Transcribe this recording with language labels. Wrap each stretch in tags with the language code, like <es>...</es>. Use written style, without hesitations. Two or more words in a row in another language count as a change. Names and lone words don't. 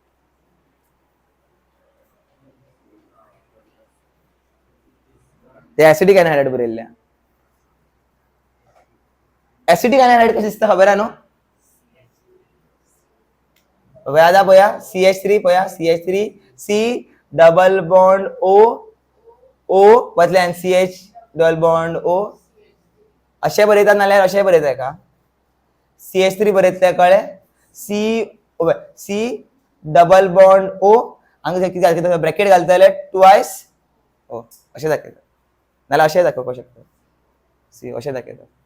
<kok>ते</kok> <en>acidic anhydride</en> <kok>बरयल्लें.</kok> <en>acidic anhydride</en> <kok>कशें दिसता खबर आहा न्हू पळया पळया CH3 पळया CH3</kok> <en>C double bond O O</en> <kok>बदल्यान</kok> <en>CH double bond O</en> <kok>अशें बरयतात नाल्यार अशें बरयताय का CH3 बरयतले कळ्ळे</kok> <en>C double bond O</en> <kok>हांगा कितें घालता ब्रॅकेट घालतले</kok> <en>twice O</en> <kok>अशें दाखयता नाल्यार अशें दाखोवपाक शकता सी अशें दाखयता</kok>